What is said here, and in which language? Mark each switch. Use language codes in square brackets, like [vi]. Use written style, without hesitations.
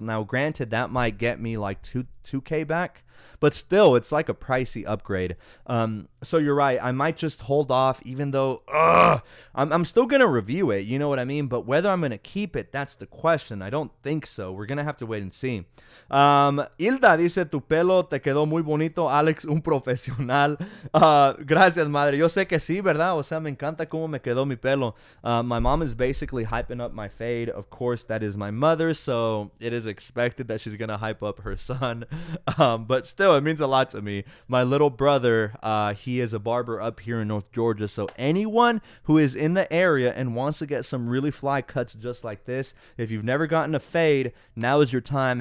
[en] Now, granted, that might get me like $2K back, but still, it's like a pricey upgrade. So you're right. I might just hold off, even though I'm still going to review it. You know what I mean? But whether I'm going to keep it, that's the question. I don't think so. We're going to have to wait and see. [es] Hilda dice, tu pelo te quedó muy bonito, Alex, un profesional. Gracias, madre. Yo sé que sí, ¿verdad? O sea, me encanta cómo me quedó mi pelo. [en] My mom is basically hyping up my fade. Of course, that is my mother, so it is expected that she's going to hype up her son. But but still, it means a lot to me. My little brother, he is a barber up here in North Georgia. So anyone who is in the area and wants to get some really fly cuts just like this, if you've never gotten a fade, now is your time.